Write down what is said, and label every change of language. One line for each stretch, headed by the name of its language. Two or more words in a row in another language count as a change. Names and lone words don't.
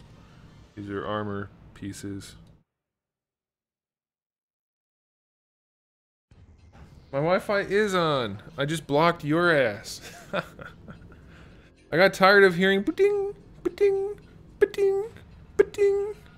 English: These are armor pieces. My Wi-Fi is on. I just blocked your ass. I got tired of hearing ba-ding, ba-ding, ba-ding, ba-ding.